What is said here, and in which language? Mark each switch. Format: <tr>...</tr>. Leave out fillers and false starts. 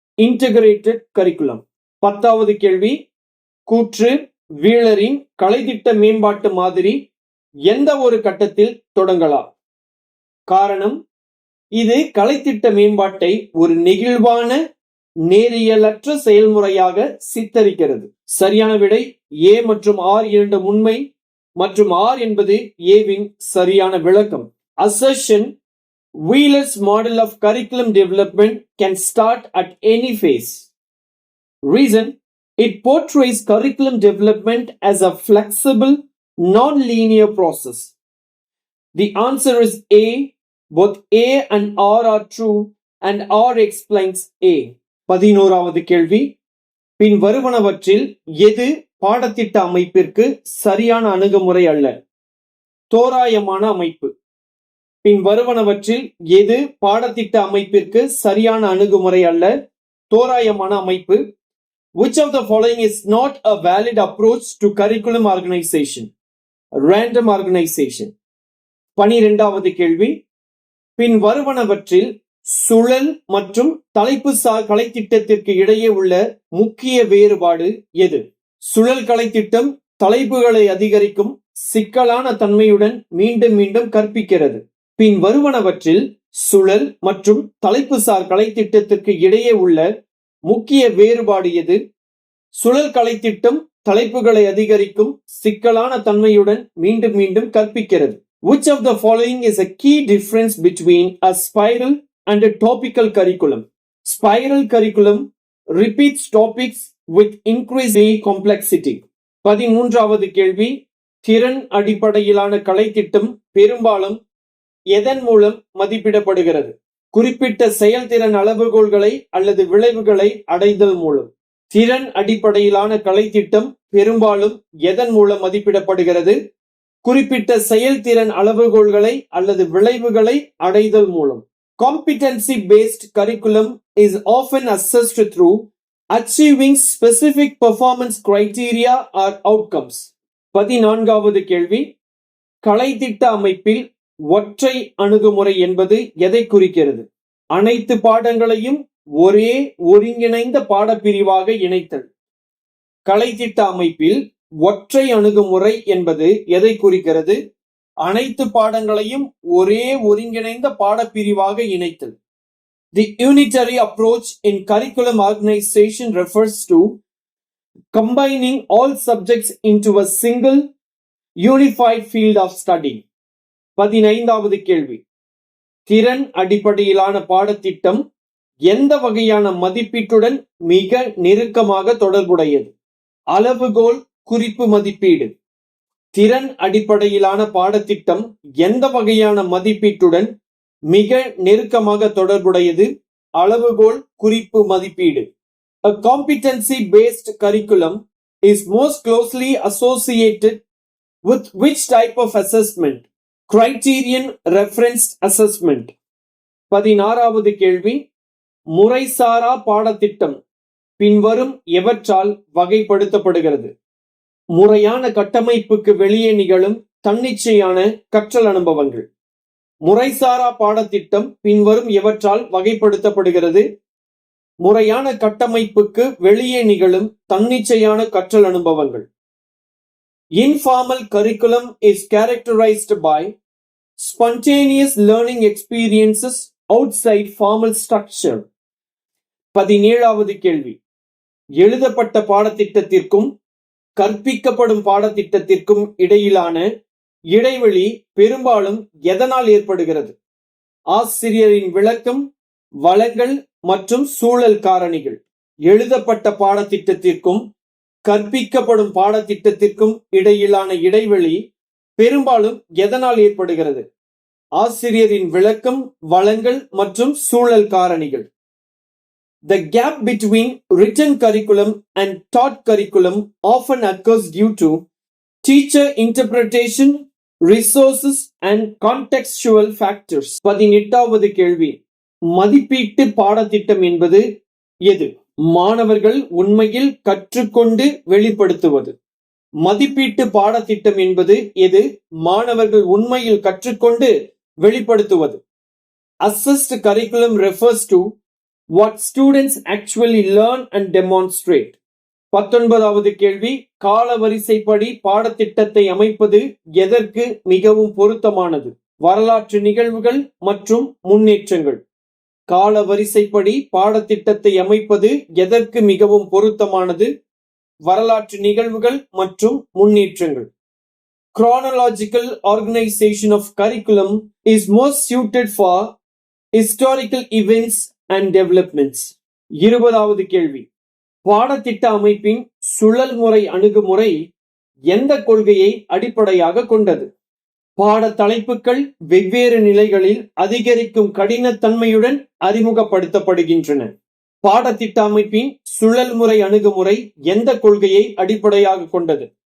<en>Integrated curriculum.</en> <ta>பத்தாவது கேள்வி, கூற்று வீலரின் கலைத்திட்ட மேம்பாட்டு மாதிரி எந்த ஒரு கட்டத்தில் தொடங்கலாம்? காரணம், இது கலைத்திட்ட மேம்பாட்டை ஒரு நெகிழ்வான நேரியலற்ற செயல்முறையாக சித்தரிக்கிறது. சரியான விடை ஏ மற்றும் ஆர் இரண்டு உண்மை மற்றும் ஆர் என்பது ஏவின் சரியான விளக்கம்.</ta> <en>Assertion: Wheeler's model of curriculum development can start at any phase. Reason: it portrays curriculum development as a flexible, non-linear process. The answer is A. Both A and R are true and R explains A.</en> <ta>11வது கேள்வி, பின் வருவனவற்றில் எது பாடத்திட்ட அமைப்பிற்கு சரியான அணுகுமுறை அல்ல? தோராயமான அமைப்பு. பின் வருவனவற்றில் எது பாடத்திட்ட அமைப்பிற்கு சரியான அணுகுமுறை அல்ல? தோராயமான அமைப்பு.</ta> <en>Which of the following is not a valid approach to curriculum organization? Random organization.</en> <ta>12வது கேள்வி, பின் வருவனவற்றில் சுழல் மற்றும் தலைப்புசார் கலைத்திட்டத்திற்கு இடையே உள்ள முக்கிய வேறுபாடு எது? சுழல் கலைத்திட்டம் தலைப்புகளை அதிகரிக்கும் சிக்கலான தன்மையுடன் மீண்டும் மீண்டும் கற்பிக்கிறது. பின் வருவனவற்றில் சுழல் மற்றும் தலைப்புசார் கலைத்திட்டத்திற்கு இடையே உள்ள முக்கிய வேறுபாடு எது? சுழல் கலைத்திட்டம் தலைப்புகளை அதிகரிக்கும் சிக்கலான தன்மையுடன் மீண்டும் மீண்டும் கற்பிக்கிறது.</ta> <en>Which of the following is a key difference between a spiral and a topical curriculum? Spiral curriculum repeats topics with increasing complexity.</en> <ta>13வது கேள்வி, திறன் அடிப்படையிலான கலைத்திட்டம் பெரும்பாலும் எதன் மூலம் மதிப்பிடப்படுகிறது? குறிப்பிட்ட செயல்திறன் அளவுகோல்களை அல்லது விளைவுகளை அடைதல் மூலம். திறன் அடிப்படையிலான கலைத்திட்டம் பெரும்பாலும் எதன் மூலம் மதிப்பிடப்படுகிறது? குறிப்பிட்ட செயல்திறன் அளவுகோல்களை அல்லது விளைவுகளை அடைதல் மூலம்.</ta> <en>Competency based curriculum is often assessed through achieving specific performance criteria or outcomes.</en> <ta>14வது கேள்வி, கலைத்திட்ட அமைப்பில் ஒற்றை அணுகுமுறை என்பது எதை குறிக்கிறது? அனைத்து பாடங்களையும் ஒரே ஒருங்கிணைந்த பாடப்பிரிவாக இணைத்தல். கலைத்திட்ட அமைப்பில் ஒற்றை அணுகுமுறை என்பது எதை குறிக்கிறது? அனைத்து பாடங்களையும் ஒரே ஒருங்கிணைந்த பாடப்பிரிவாக இணைத்தல்.</ta> <en>The unitary approach in curriculum organization refers to combining all subjects into a single unified field of study.</en> <ta>15வது கேள்வி, திறன் அடிப்படையிலான பாடத்திட்டம் எந்த வகையான மதிப்பீட்டுடன் மிக நெருக்கமாக தொடர்புடையது? அளவுகோல் குறிப்பு மதிப்பீடு. திறன் அடிப்படையிலான பாடத்திட்டம் எந்த வகையான மதிப்பீட்டுடன் மிக நெருக்கமாக தொடர்புடையது? அளவுகோல் குறிப்பு மதிப்பீடு.</ta> <en>A competency-based curriculum is most closely associated with which type of assessment? Criterion referenced assessment.</en> <ta>16வது கேள்வி, முறைசாரா பாடத்திட்டம் பின்வரும் எவற்றால் வகைப்படுத்தப்படுகிறது? முறையான கட்டமைப்புக்கு வெளியே நிகழும் தன்னிச்சையான கற்றல் அனுபவங்கள். முறைசாரா பாடத்திட்டம் பின்வரும் எவற்றால் வகைப்படுத்தப்படுகிறது? முறையான கட்டமைப்புக்கு வெளியே நிகழும் தன்னிச்சையான கற்றல் அனுபவங்கள்.</ta> <en>Informal curriculum is characterized by spontaneous learning experiences outside formal structure.</en> <ta>17வது கேள்வி, எழுதப்பட்ட பாடத்திட்டத்திற்கும் கற்பிக்கப்படும் பாடத்திட்டத்திற்கும் இடையிலான இடைவெளி பெரும்பாலும் எதனால் ஏற்படுகிறது? ஆசிரியரின் விளக்கம், வளங்கள் மற்றும் சூழல் காரணிகள். எழுதப்பட்ட பாடத்திட்டத்திற்கும் கற்பிக்கப்படும் பாடத்திட்டத்திற்கும் இடையிலான இடைவெளி பெரும்பாலும் எதனால் ஏற்படுகிறது? ஆசிரியரின் விளக்கம், வளங்கள் மற்றும் சூழல் காரணிகள்.</ta> <en>The gap between written curriculum and taught curriculum often occurs due to teacher interpretation, resources and contextual factors.</en> <ta>18வது கேள்வி, மதிப்பீட்டு பாடத்திட்டம் என்பது எது? மாணவர்கள் உண்மையில் கற்றுக்கொண்டு வெளிப்படுத்துவது. மதிப்பீட்டு பாடத்திட்டம் என்பது எது? மாணவர்கள் உண்மையில் கற்றுக்கொண்டு வெளிப்படுத்துவது.</ta> <en>Assessed curriculum refers to what students actually learn and demonstrate.</en> <ta>19வது கேள்வி, காலவரிசைப்படி பாடத்திட்டத்தை அமைப்பது எதற்கு மிகவும் பொருத்தமானது? வரலாற்று நிகழ்வுகள் மற்றும் முன்னேற்றங்கள். காலவரிசைப்படி பாடத்திட்டத்தை அமைப்பது எதற்கு மிகவும் பொருத்தமானது? வரலாற்று நிகழ்வுகள் மற்றும் முன்னேற்றங்கள்.</ta> <en>Chronological organization of curriculum is most suited for historical events and developments.</en> <ta>20வது கேள்வி, பாடத்திட்ட அமைப்பின் சுழல் முறை அணுகுமுறை எந்த கொள்கையை அடிப்படையாக கொண்டது? பாட தலைப்புகள் வெவ்வேறு நிலைகளில் அதிகரிக்கும் கடினத்தன்மையுடன் அறிமுகப்படுத்தப்படுகின்றன. பாடத்திட்ட அமைப்பின் சுழல் முறை அணுகுமுறை எந்த கொள்கையை அடிப்படையாக கொண்டது?</ta>